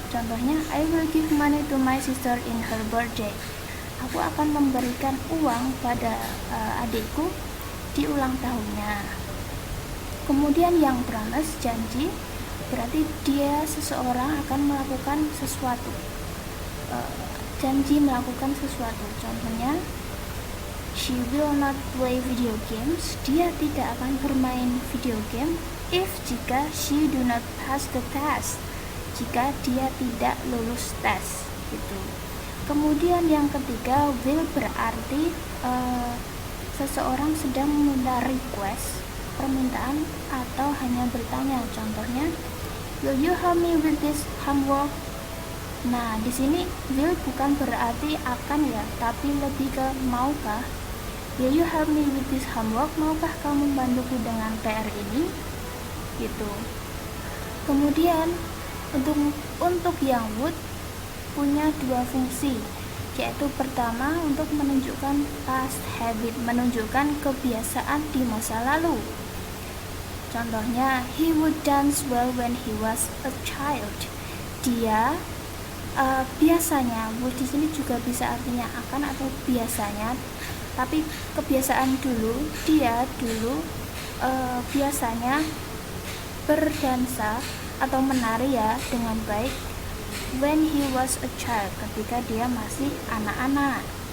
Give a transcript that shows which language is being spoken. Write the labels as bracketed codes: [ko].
[en] Contohnya, I will give money to my sister in her birthday. [id] Aku akan memberikan uang pada adikku di ulang tahunnya. Kemudian yang promise, janji, berarti seseorang akan melakukan sesuatu, janji melakukan sesuatu. [en] Contohnya, she will not play video games. [id] Dia tidak akan bermain video game jika [en] she do not pass the test. [id] Jika dia tidak lulus tes, gitu. Kemudian yang ketiga, will berarti seseorang sedang meminta request, permintaan, atau hanya bertanya. [en] Contohnya, will you help me with this homework? [id] Nah, di sini will bukan berarti akan ya, tapi lebih ke maukah. [en] Will you help me with this homework? [id] Maukah kamu membantuku dengan PR ini? Gitu. Kemudian untuk yang would punya dua fungsi, yaitu pertama untuk menunjukkan past habit, menunjukkan kebiasaan di masa lalu. [en] Contohnya, he would dance well when he was a child. [id] Dia biasanya, would di sini juga bisa artinya akan atau biasanya, tapi kebiasaan dulu, dia dulu biasanya berdansa atau menari ya dengan baik [en] when he was a child, [id] ketika dia masih anak-anak.